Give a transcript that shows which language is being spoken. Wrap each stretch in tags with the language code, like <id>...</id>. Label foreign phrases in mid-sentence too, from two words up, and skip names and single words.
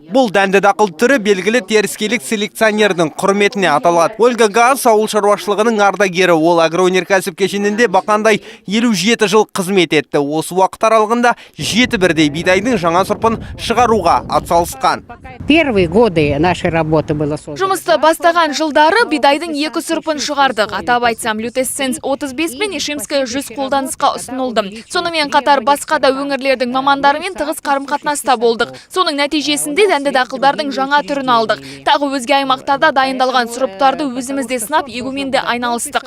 <kk>Бұл дәнді дақыл түрі белгілі теріскейлік селекционердің құрметіне аталады. Ольга Газ ауыл шаруашылығының ардагері, ол агроөнеркәсіп кешенінде бақандай 57 жыл қызмет етті. Осы уақыт аралығында 7 бірдей бидайдың жаңа сұрпын шығаруға атсалысқан.</kk> <ru>Первые годы нашей работы было создано.</ru> <kk>Жұмысты бастаған жылдары бидайдың 2 сұрпын шығардық. Атап айтсам, Лютесценс 35 мен Ишимская 100 қолданысқа ұсынылды. Сонымен қатар басқа да өңірлердің мамандарымен тығыз қарым-қатынаста болдық. Соның нәтижесінде дәнді дақылдардың жаңа түрін алдық. Тағы өзге аймақтарда дайындалған сұрыптарды өзімізде сынап егумен де айналыстық.</kk>